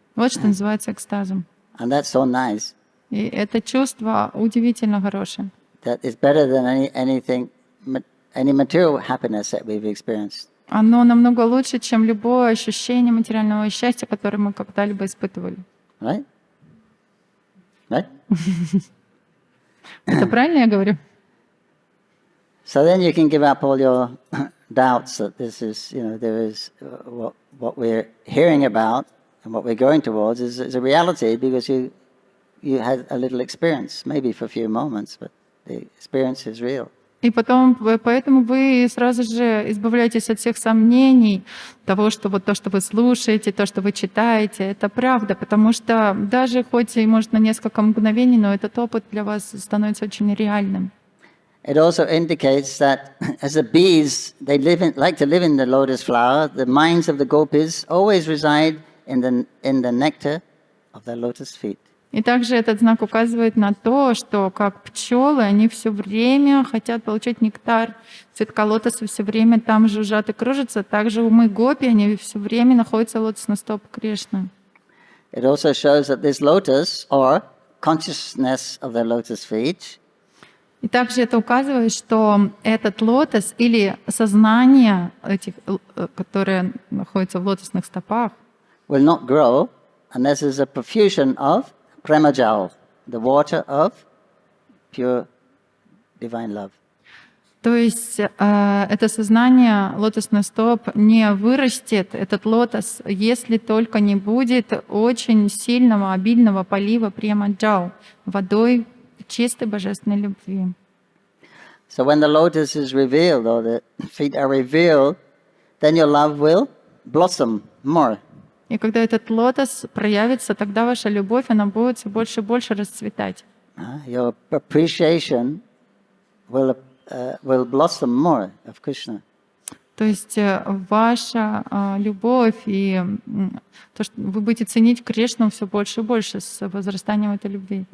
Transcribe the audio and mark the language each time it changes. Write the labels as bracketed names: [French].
[Russian] Вот что называется экстазом. [English] And that's so nice. [Russian] И это чувство удивительно хорошее. [English] That is better than anything any material happiness that we've experienced. [Russian] Оно намного лучше, чем любое ощущение материального счастья, которое мы когда-либо испытывали. [English] Right? Right? [Russian] Это правильно я говорю? [English] So then you can give up all your doubts that this is, there is what we're hearing about and what we're going towards is a reality because you had a little experience, maybe for a few moments, but the experience is real. [Russian] И поэтому вы сразу же избавляетесь от всех сомнений того, что вот то, что вы слушаете, то, что вы читаете, это правда, потому что даже хоть и может на несколько мгновений, но этот опыт для вас становится очень реальным. [English] It also indicates that as the bees, they like to live in the lotus flower, the minds of the gopis always reside in the nectar of the lotus feet. [Russian] И также этот знак указывает на то, что как пчелы, они все время хотят получать нектар цветка лотоса, все время там жужжат и кружатся. Также умы гопи, они все время находятся в лотосных стопах Кришны. [English] It also shows that this lotus, or consciousness of the lotus feet, [Russian] и также это указывает, что этот лотос или сознание этих, которые находятся в лотосных стопах, [English] will not grow unless there's a profusion of premajal, the water of pure divine love. [Russian] То есть это сознание лотосных стоп не вырастет, этот лотос, если только не будет очень сильного, обильного полива према-джал, водой чистой божественной любви. [English] So when the lotus is revealed, or the feet are revealed, then your love will blossom more. [Russian] И когда этот лотос проявится, тогда ваша любовь, она будет все больше и больше расцветать. [English] Your appreciation will blossom more of Krishna. [Russian] То есть ваша любовь и то, что вы будете ценить Кришну все больше и больше с возрастанием этой любви.